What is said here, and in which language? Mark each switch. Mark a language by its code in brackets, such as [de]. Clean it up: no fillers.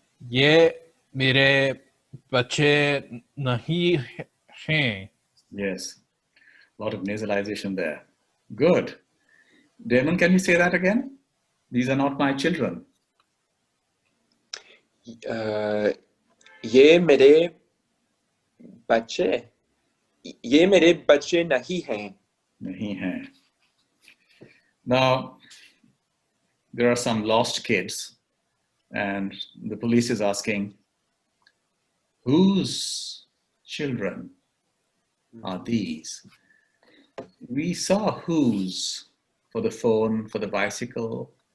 [hi] ये मेरे बच्चे नहीं हैं. [en] Yes. A lot of nasalization there. Good. Damon, can you say that again? These are not my children. [hi] ये मेरे बच्चे ये मेरे बच्चे नहीं हैं. Nahi hai. [en] Now, there are some lost kids, and the police is asking, whose children are these? We saw whose for the phone, for the bicycle.